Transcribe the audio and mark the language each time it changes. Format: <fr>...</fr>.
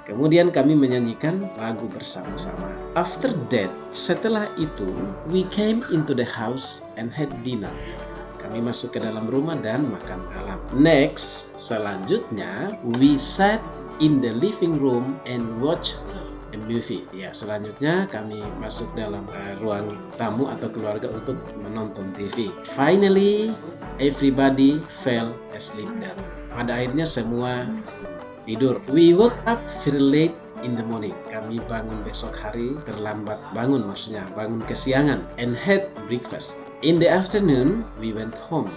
<id>Kemudian kami menyanyikan lagu bersama-sama.</id> <en>After that,</en> <id>setelah itu,</id> <en>we came into the house and had dinner.</en> <id>Kami masuk ke dalam rumah dan makan malam.</id> <en>Next, selanjutnya, we sat in the living room and watched a movie.</en> <id>Ya, selanjutnya kami masuk dalam ruang tamu atau keluarga untuk menonton TV.</id> <en>Finally, everybody fell asleep then.</en> <id>Pada akhirnya semua tidur.</id> <en>We woke up very late in the morning.</en> <id>Kami bangun besok hari terlambat bangun, maksudnya bangun kesiangan,</id> <en>and had breakfast. In the afternoon, we went home.</en>